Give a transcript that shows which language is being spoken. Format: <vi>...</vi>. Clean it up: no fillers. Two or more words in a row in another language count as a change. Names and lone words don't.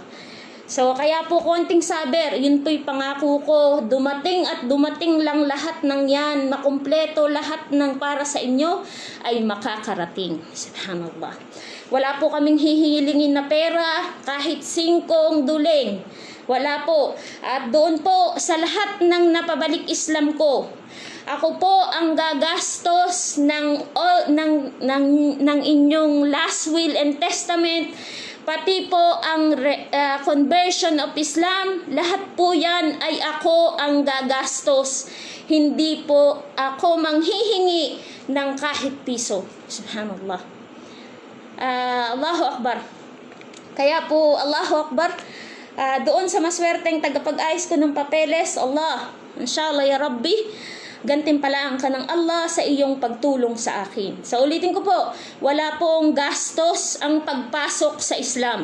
<tl>So, kaya po konting saber, yun po'y pangako ko, dumating at dumating lang lahat ng yan, makumpleto lahat ng para sa inyo ay makakarating. Subhanallah. Wala po kaming hihilingin na pera, kahit 5 duling. Wala po. At doon po sa lahat ng napabalik Islam ko, ako po ang gagastos ng inyong</tl> <en>last will and testament</en> <tl>pati po ang</tl> <en>conversion of Islam,</en> <tl>lahat po yan ay ako ang gagastos. Hindi po ako manghihingi ng kahit piso.</tl> <ar>Subhanallah. Allahu Akbar.</ar> <tl>Kaya po,</tl> <ar>Allahu Akbar,</ar> <tl>doon sa maswerteng tagapag-ayos ko ng papeles,</tl> <ar>Allah, inshallah ya Rabbi,</ar> <tl>gantimpalaan ka ng Allah sa iyong pagtulong sa akin. So ulitin ko po, wala pong gastos ang pagpasok sa Islam.</tl>